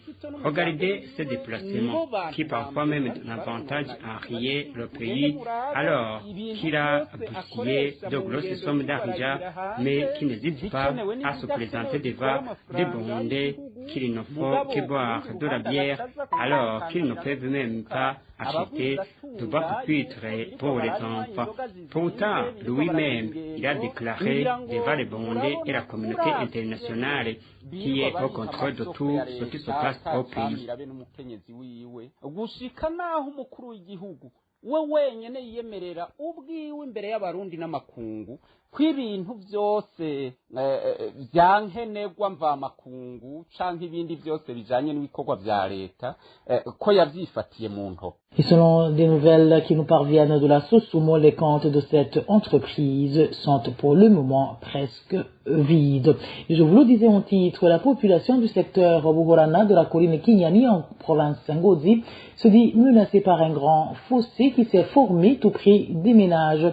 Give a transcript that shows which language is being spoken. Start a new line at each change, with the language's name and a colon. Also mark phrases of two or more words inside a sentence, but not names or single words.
French: Regardez ces déplacements qui parfois même donnent avantage à rien le pays alors qu'il a bousillé de grosses sommes d'argent mais qui n'hésite pas à se présenter devant des Burundais qu'il ne faut que boire de la bière alors qu'ils ne peuvent même pas acheter de bas-pupitres pour les enfants. Pourtant, lui-même, il a déclaré devant les Burundais et la communauté internationale qui est au contrôle de tout ce qui se passe au pays.
Rundi: we wenyene yiyemerera ubwiwe imbere y'abarundi n'amakungu kw'ibintu byose byankenerwa mvamakungu canke ibindi byose bijanye n'ibikorwa vya leta ko yavyifatiye mu nto.
French: Et selon des nouvelles qui nous parviennent de la Sosumo, les comptes de cette entreprise sont pour le moment presque vides. Et je vous le disais en titre, la population du secteur Buhorana de la colline Kinyani en province Ngozi se dit menacée par un grand fossé qui s'est formé tout près des ménages.